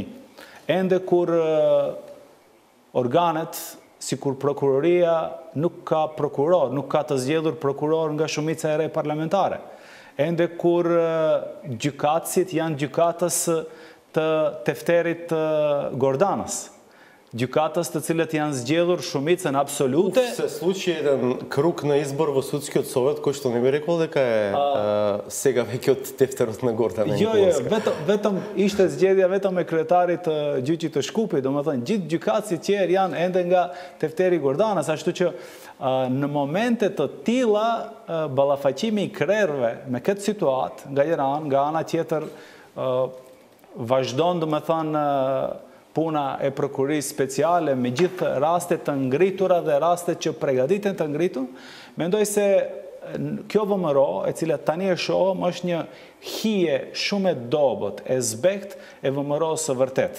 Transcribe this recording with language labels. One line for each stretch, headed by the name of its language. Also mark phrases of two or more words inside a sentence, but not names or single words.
Albanian: Ende kur organet, si kur prokuroria, nuk ka prokuror, nuk ka të zgjedhur prokuror nga shumica e re parlamentare. Ende kur gjykatësit janë gjykatës të tefterit Gordanës. Gjykatës të cilët janë zgjedhur shumicën absolute.
Macedonian: Се случи еден круг на избор во судскиот совет кој што не би рекол дека е сега веќе од тефтерот на Гордана Николовска.
Albanian: Vetëm ishte zgjedhja vetëm e kryetarit të gjyqit të Shkupit, domethënë gjithë gjykatësit tjerë janë ende nga tefteri Gordanës, ashtu që në momente të tilla ballafaqimi i krerëve me këtë situatë nga ana tjetër vazhdon domethënë puna e prokurisë speciale me gjithë rastet të ngritura dhe rastet që përgatiten të ngritur, mendoj se kjo VMRO, e cila tani e shohëm, është një hije shumë e dobët, e zbekt e VMRO-s së vërtet.